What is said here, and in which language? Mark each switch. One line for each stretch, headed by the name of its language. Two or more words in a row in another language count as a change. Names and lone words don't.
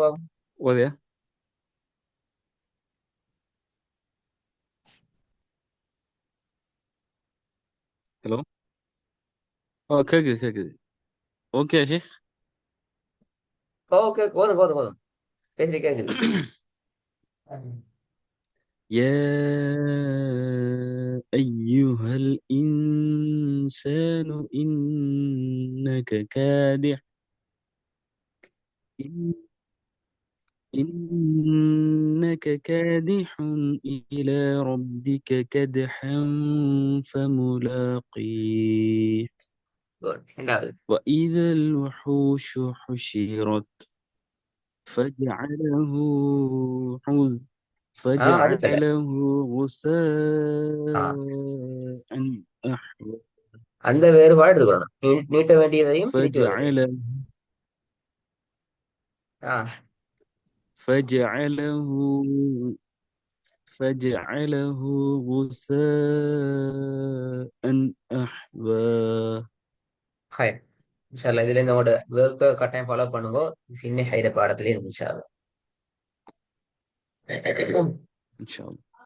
Tamil: ஓதையா? ஹலோ. கேக்குது கேக்குது. ஓகே ஷேக். ஓகே, ஓதுங்க ஓதுங்க ஓதுங்க. பேசுறது கேக்குது.
Arabic: يا أيها الإنسان إنك كادح إنك كادح إلى ربك كدحا فملاقيه
Tamil: Good. ரெண்டாவது.
Arabic: وإذا الوحوش حشرت فجعله حز
Tamil: அதுக்கல
Arabic: فجعله ஆ غثاء أحوى
Tamil: அந்த வேறுபாடு எடுத்துக்கணும். நீட்ட வேண்டியதையும் பிரிச்சு வருது.
Arabic: فجعله ஆஹ் فجعله فجعله غثاء أحوى. ஹை. إن شاء الله
Tamil: இதுல இருந்து உங்களோட ஒர்க்கை கட்டாயம் ஃபாலோ பண்ணுங்க. சின்ன ஹைட பாடத்திலே இருக்கு
Arabic: إن شاء الله. إن شاء الله.